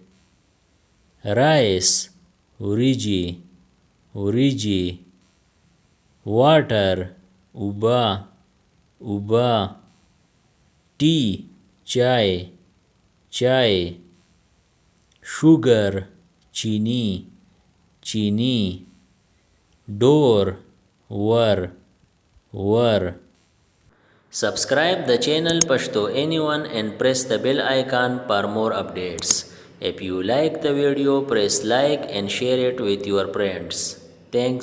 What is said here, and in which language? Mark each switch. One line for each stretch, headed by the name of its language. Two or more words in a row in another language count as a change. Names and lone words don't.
English: rice
Pashto: وریجې وریجې
English: water
Pashto: اوبه اوبه
English: tea
Pashto: چای چای
English: sugar
Pashto: چینی چینی
English: door
Pashto: ور ور
English: Subscribe the channel Pashto Anyone and press the bell icon for more updates. If you like the video, press like and share it with your friends.